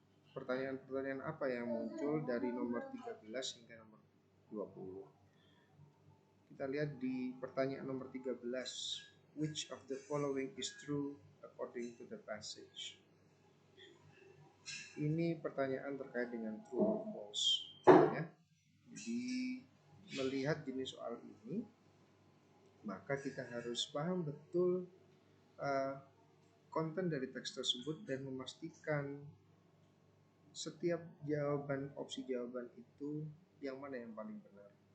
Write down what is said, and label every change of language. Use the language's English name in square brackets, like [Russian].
[Indonesian] Pertanyaan-pertanyaan apa yang muncul dari nomor 13 hingga nomor 20. Kita lihat di pertanyaan nomor 13. [English] Which of the following is true according to the passage? [Indonesian] Ini pertanyaan terkait dengan [English] true or false [Indonesian] ya. Jadi melihat jenis soal ini, maka kita harus paham betul konten dari teks tersebut dan memastikan setiap opsi jawaban itu yang mana yang paling benar.